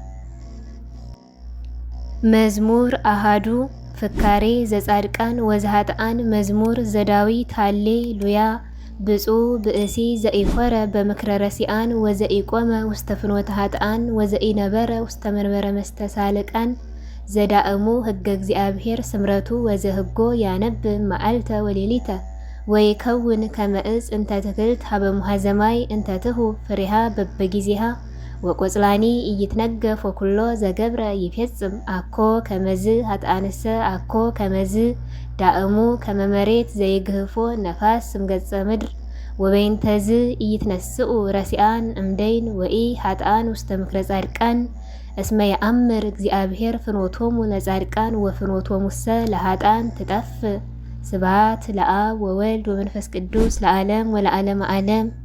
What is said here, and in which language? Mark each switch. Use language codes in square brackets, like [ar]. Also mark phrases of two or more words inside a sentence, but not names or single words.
[gez] መዝሙር አሃዱ ፍካሬ ዘጻድቃን ወዘኃጥአን መዝሙር ዘዳዊት ሃሌሉያ። ብፁዕ ብእሲ ዘኢኮረ በምክረ ረሲአን ወዘኢቆመ ውስተ ፍኖተ ኃጥአን ወዘኢነበረ ውስተ መንበረ መስተሳልቃን ዘዳእሙ ሕገ እግዚአብሔር ስምረቱ ወዘህጎ ያነብብ መዓልተ ወሌሊተ ወይከውን ከመ ዕፅ እንተ ትክልት ሀበ ሙሐዘማይ እንተ ትሁብ ፍሬሃ በበጊዜሃ ወቆጽላኒ ኢይትነገፍ ወኩሎ ዘገብረ ይፌጽም አኮ ከመዝ ኃጥአንሰ አኮ ከመዝ ዳእሙ ከመ መሬት ዘይግህፎ ነፋስ እምገጸ ምድር ወበይንተዝ ኢይትነስኡ ረሲአን እምደይን ወኢ ኃጥአን ውስተ ምክረ ጻድቃን እስመ የአምር እግዚአብሔር ፍኖቶሙ ለጻድቃን ወፍኖቶሙሰ ለኃጥአን ትጠፍ። ስብሐት ለአብ ወወልድ ወመንፈስ ቅዱስ ለዓለም ወለዓለመ ዓለም።